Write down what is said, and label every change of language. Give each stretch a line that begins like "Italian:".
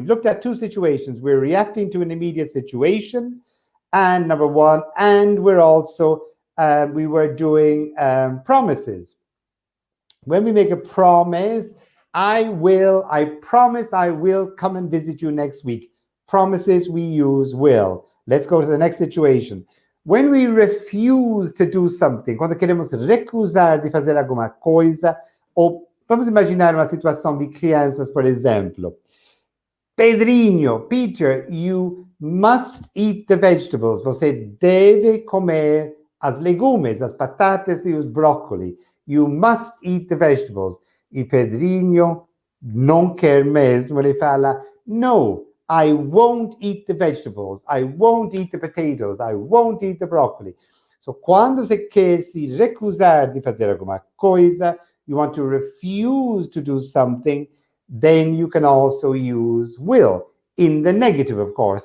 English: We've looked at two situations. We're reacting to an immediate situation, and number one, and we're also we were doing promises. When we make a promise, I promise I will come and visit you next week. Promises, we use will. Let's go to the next situation. When we refuse to do something,
Portuguese: quando queremos recusar de fazer alguma coisa, ou vamos imaginar uma situação de crianças, por exemplo.
English: Pedrinho, Peter, you must eat the vegetables.
Portuguese: Você deve comer as legumes, as batatas e os brócolis.
English: You must eat the vegetables.
Portuguese: E Pedrinho não quer mesmo. Ele fala,
English: no, I won't eat the vegetables. I won't eat the potatoes. I won't eat the broccoli. So,
Portuguese: quando você quer se recusar de fazer alguma coisa,
English: you want to refuse to do something, then you can also use will in the negative, of course.